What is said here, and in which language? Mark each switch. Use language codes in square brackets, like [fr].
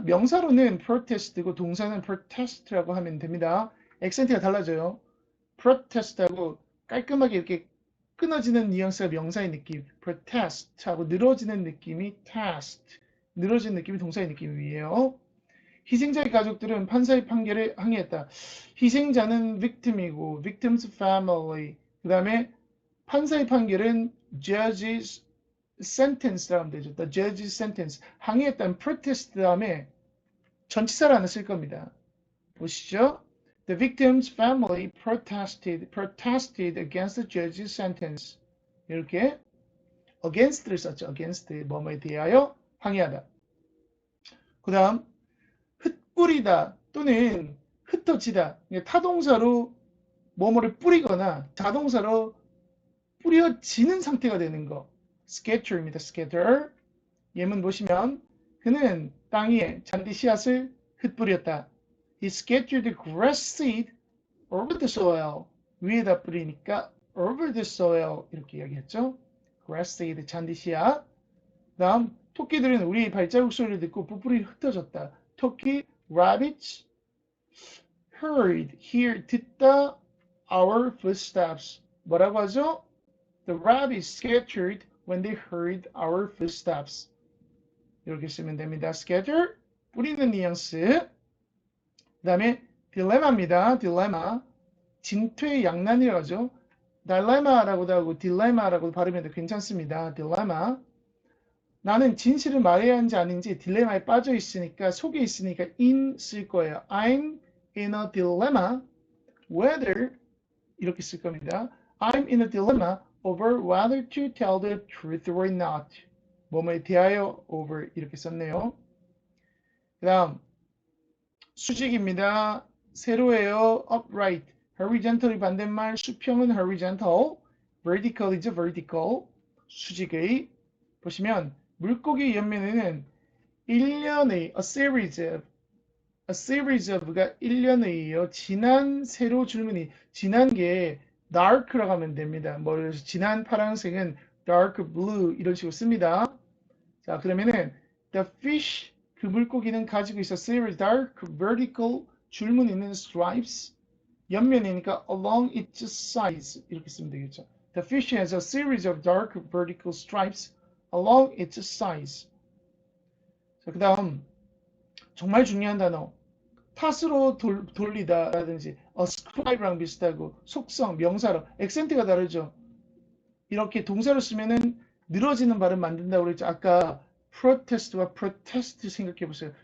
[ko] 명사로는 protest고 동사는 protest라고 하면 됩니다. 액센트가 달라져요. protest하고 깔끔하게 이렇게 끊어지는 뉘앙스가 명사의 느낌. protest하고 늘어지는 느낌이 test. 늘어지는 느낌이 동사의 느낌이에요. 희생자의 가족들은 판사의 판결에 항의했다. 희생자는 victim이고 victim's family. 그 다음에 판사의 판결은 judge's sentence라고 하면 되죠. [en] The judge's sentence. [ko] 항의했다는 protest 다음에 전치사를 하나 쓸 겁니다. 보시죠. [en] The victim's family protested against the judge's sentence. [ko] 이렇게 against를 썼죠. against 뭐뭐에 대하여 항의하다. 그 다음 흩뿌리다 또는 흩어지다. 타동사로 뭐뭐를 뿌리거나 자동사로 뿌려지는 상태가 되는 거. scatter입니다. [en] scatter. [ko] 예문 보시면 그는 땅 위에 잔디 씨앗을 흩뿌렸다. [en] He scattered the grass seed over the soil. [ko] 위에다 뿌리니까 [en] over the soil [ko] 이렇게 이야기했죠. grass seed 잔디 씨앗. 다음 토끼들은 우리 발자국 소리를 듣고 뿔뿔이 흩어졌다. [en] 토끼 rabbits heard hear 듣다 our footsteps. [ko] 뭐라고 하죠? [en] The rabbits scattered when they heard our footsteps. [ko] 이렇게 쓰면 됩니다. scatter 뿌리는 뉘앙스. 그 다음에 딜레마입니다. 딜레마. 진퇴양난이라고 하죠. dilemma라고도 하고 dilemma라고 발음해도 괜찮습니다. [en] dilemma. [ko] 나는 진실을 말해야 하는지 아닌지 딜레마에 빠져 있으니까 속에 있으니까 in 쓸 거예요. [en] I'm in a dilemma whether [ko] 이렇게 쓸 겁니다. [en] I'm in a dilemma over whether to tell the truth or not. [ko] 뭐뭐에 대하여 over 이렇게 썼네요. 그 다음 수직입니다. 세로예요. upright. horizontal이 반대말 수평은 horizontal. vertical이죠. [en] vertical. [ko] 수직의 보시면 물고기 옆면에는 1년의 a series of가 1년의예요. 지난 세로 줄무늬 지난 게 dark라고 하면 됩니다. 뭐 그래서 지난 파란색은 dark blue 이런 식으로 씁니다. 자 그러면은 the fish 그 물고기는 가지고 있어 series dark vertical 줄무늬 있는 stripes 옆면이니까 [en] along its sides [ko] 이렇게 쓰면 되겠죠. [en] The fish has a series of dark vertical stripes along its sides. [ko] 자, 그 다음 정말 중요한 단어 탓으로 돌리다 라든지 ascribe랑 비슷하고 속성, 명사로 액센트가 다르죠. 이렇게 동사로 쓰면은 늘어지는 발음 만든다고 그랬죠. 아까 protest와 protest 생각해 보세요.